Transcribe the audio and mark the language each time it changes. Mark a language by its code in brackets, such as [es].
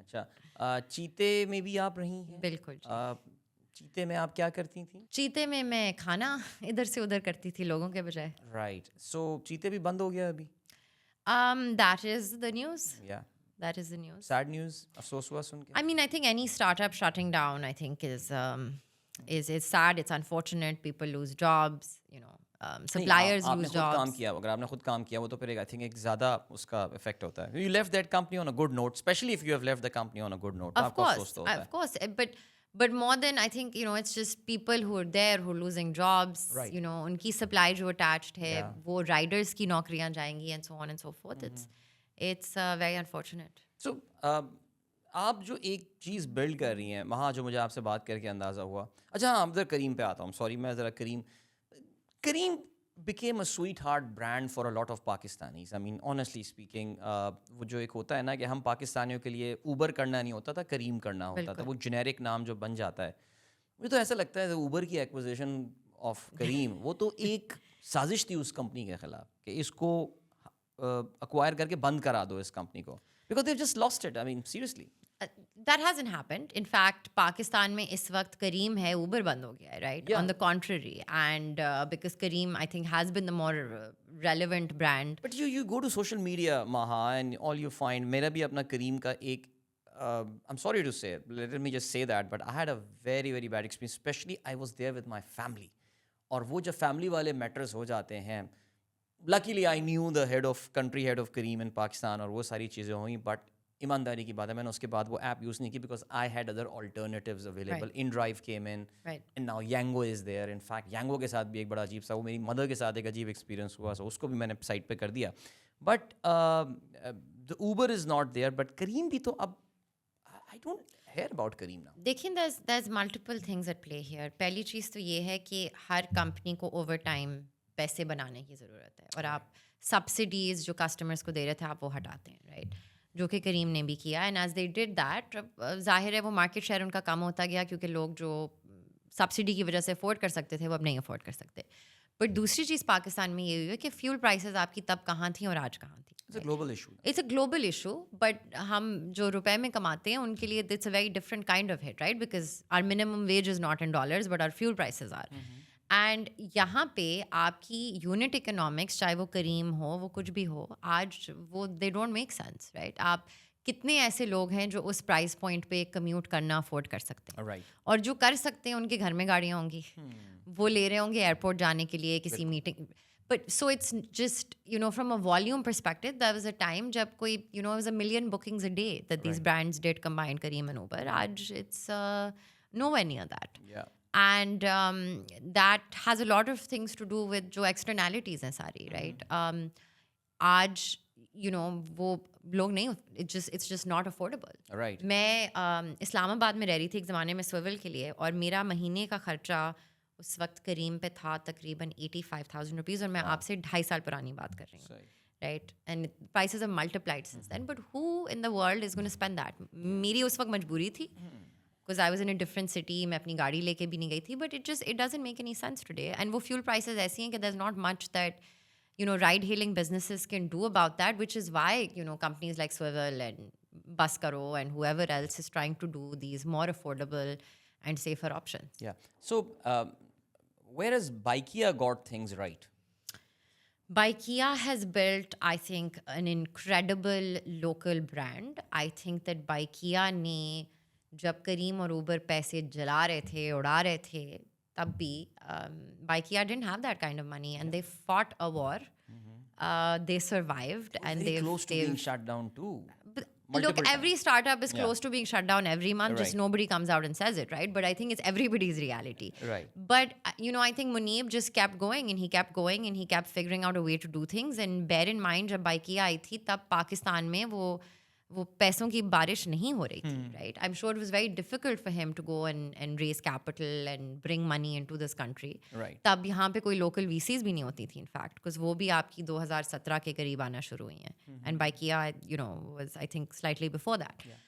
[ur] اچھا, چیتے میں بھی آپ رہی ہیں؟ بالکل. چیتے میں آپ کیا کرتی تھیں؟ چیتے میں کھانا ادھر سے ادھر کرتی تھی لوگوں کے بجائے. [en] Right. [ur] سو چیتے بھی بند ہو گیا ابھی؟ [en] That is the news. Yeah. That is the news. Sad news. [ur] افسوس ہوا سن کے. [en] I mean, I think any startup shutting down, I think is sad. It's unfortunate. People lose jobs. You know, suppliers lose jobs. [ur] کام کیا, اگر آپ نے خود کام کیا وہ تو پھر [en] I think [ur] ایک زیادہ اس کا افیکٹ ہوتا ہے. [en] You left that company on a good note, especially if you have left the company on a good note. Of course. But more than, I think, you know, it's just people who are there who are losing jobs. Right. You know, [ur] ان کی supply جو attached ہے, وہ riders کی نوکریاں جائیں گی, [en] and so on and so forth. It's very unfortunate. So [ur] آپ جو ایک چیز بلڈ کر رہی ہیں وہاں, جو مجھے آپ سے بات کر کے اندازہ ہوا. اچھا ہاں, ادھر کریم پہ آتا ہوں. سوری, میں ذرا [en] Careem became a sweetheart brand for a lot of Pakistanis. I mean, honestly speaking, [ur] وہ جو ایک ہوتا ہے نا کہ ہم پاکستانیوں کے لیے اوبر کرنا نہیں ہوتا تھا, کریم کرنا ہوتا تھا. وہ جنیرک نام جو بن جاتا ہے, مجھے تو ایسا لگتا ہے اوبر کی ایکوزیشن آف کریم وہ تو ایک سازش تھی اس کمپنی کے خلاف کہ اس کو اکوائر کر کے بند کرا دو اس کمپنی کو, [en] because they've just lost it. I mean, seriously. That hasn't happened. In fact, [ur] Pakistan میں اس وقت کریم ہے, اوبر بند ہو گیا ہے, [en] right? On the contrary. And because Careem, I think, has been the more relevant brand. But you go to social media, Maha, and all you find, [ur] میرا بھی اپنا کریم کا ایک [en] I'm sorry to say, let me just say that, but I had a very, very bad experience, especially I was there with my family. [ur] اور وہ جب family والے matters ہو جاتے ہیں, [en] luckily I knew the country head of Careem in Pakistan, [ur] اور وہ ساری چیزیں ہوئیں, but ایمانداری کی بات ہے, میں نے اس کے بعد وہ ایپ یوز نہیں کی [en] because I had other alternatives available. InDrive came in, and now Yango is there. In fact, [ur] Yango کے ساتھ بھی ایک بڑا عجیب سا, وہ میری مدر کے ساتھ ایک عجیب ایکسپیرینس ہوا, اس کو بھی میں نے سائٹ پہ کر دیا. [en] But the Uber is not there, but Careem [ur] بھی تو اب [en] I don't hear about Careem now. [ur] دیکھیں, [en] there's multiple things at play here. [ur] پہلی چیز تو یہ ہے کہ ہر کمپنی کو اوور ٹائم پیسے بنانے کی ضرورت ہے, اور آپ سبسڈیز جو کسٹمرس کو دے رہے تھے آپ وہ ہٹاتے ہیں, رائٹ, جو کہ کریم نے بھی کیا. [en] and as they did that, [ur] ظاہر ہے وہ مارکیٹ شیئر ان کا کم ہوتا گیا, کیونکہ لوگ جو سبسڈی کی وجہ سے افورڈ کر سکتے تھے وہ اب نہیں افورڈ کر سکتے. بٹ دوسری چیز پاکستان میں یہ ہوئی ہے کہ فیول پرائسز آپ کی تب کہاں تھیں اور آج کہاں تھیں. [en] It's a global issue. It's a global issue, but [ur] ہم جو روپے میں کماتے ہیں ان کے لیے [en] it's a very different kind of hit, right? Because our minimum wage is not in dollars, but our fuel prices are. [ur] And یہاں پہ آپ کی یونٹ اکنامکس, چاہے وہ کریم ہو, وہ کچھ بھی ہو, آج وہ [en] They don't make sense, right. [ur] آپ کتنے ایسے لوگ ہیں جو اس پرائز پوائنٹ پہ کمیوٹ کرنا افورڈ کر سکتے ہیں, اور جو کر سکتے ہیں ان کے گھر میں گاڑیاں ہوں گی, وہ لے رہے ہوں گے ایئرپورٹ جانے کے لیے کسی meeting. [en] but so it's just from a volume perspective, there was a time [ur] جب کوئی [en] Was 1 million bookings a day that these brands did combine Careem and Uber. [ur] آج [en] it's nowhere near that. And that has a lot of things to do with جو externalities ہیں ساری, right. [ur] آج وہ لوگ نہیں, [en] it's just not affordable. Right. [ur] میں اسلام آباد میں رہ رہی تھی ایک زمانے میں سویول کے لیے, اور میرا مہینے کا خرچہ اس وقت کریم پہ تھا تقریباً 85,000 روپیز, اور میں آپ سے 2.5 سال پرانی بات کر رہی ہوں, [en] right. And prices have multiplied since then, but who in the world is going to spend that? [ur] میری اس وقت مجبوری تھی, [en] because I was in a different city, [ur] میں اپنی گاڑی لے کے بھی نہیں گئی تھی, [en] but it doesn't make any sense today. And وہ fuel prices [ur] ایسی ہیں کہ [en] there's not much that ride hailing businesses can do about that, which is why companies like Swivel and Bus Karo and whoever else is trying to do these more affordable and safer options. Yeah. So where has Baikia got things right? Baikia has built, I think, an incredible local brand. I think that Baikia [ur] نے جب کریم اور Uber پیسے جلا رہے تھے, اڑا رہے تھے, تب بھی [en] Baikia didn't have that kind of money, and they fought a war. They survived, and Very close to being shut down too. Look, every startup is close to being shut down every month. Just nobody comes out and says it, right? But I think it's everybody's reality. Right. But I think Muneeb just kept going, and he kept going, and he kept figuring out a way to do things. And bear in mind, [ur] جب Baikia آئی تھی تب پاکستان میں وہ پیسوں کی بارش نہیں ہو رہی تھی, right. [en] I am sure it was very difficult for him to go and raise capital and bring money into this country. [ur] تب یہاں پہ کوئی لوکل وی سیز بھی نہیں ہوتی تھیں, [en] in fact, because [ur] وہ بھی آپ کی 2017 کے قریب آنا شروع ہوئی ہیں, [en] And Baikia was I think slightly before that.